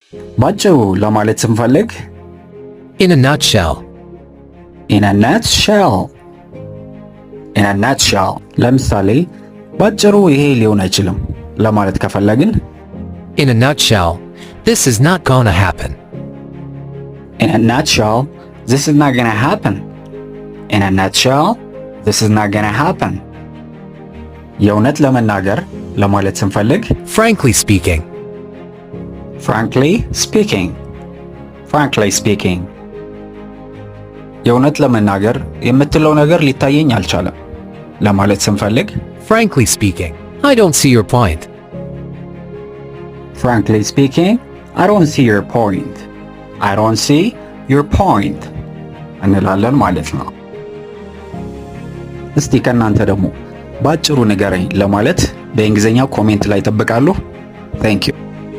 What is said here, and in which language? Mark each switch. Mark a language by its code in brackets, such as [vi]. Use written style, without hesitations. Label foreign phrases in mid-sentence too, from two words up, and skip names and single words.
[am] ባጭሩ ለማለት ስንፈልግ [en] In a nutshell. in a nutshell. in a nutshell [am] ለምሳሌ ባጭሩ ይሄ ሊሆን አይችልም ለማለት ከፈለግን [en] In a nutshell, this is not gonna happen. in a nutshell this is not gonna happen. in a nutshell this is not gonna happen. [am] የእውነት ለመናገር ለማለት ስንፈልግ [en] Frankly speaking. frankly speaking. frankly speaking [am] የእውነት ለመናገር የምትለው ነገር ሊታየኝ አልቻለም ለማለት ስንፈልግ [en] Frankly speaking, I don't see your point. frankly speaking I don't see your point. I don't see your point [am] እንላለን ማለት ነው። እስቲ ከእናንተ ደግሞ ባጭሩ ንገረኝ ለማለት በእንግሊዝኛ ኮሜንት ላይ ጠብቃለሁ። [en] Thank you.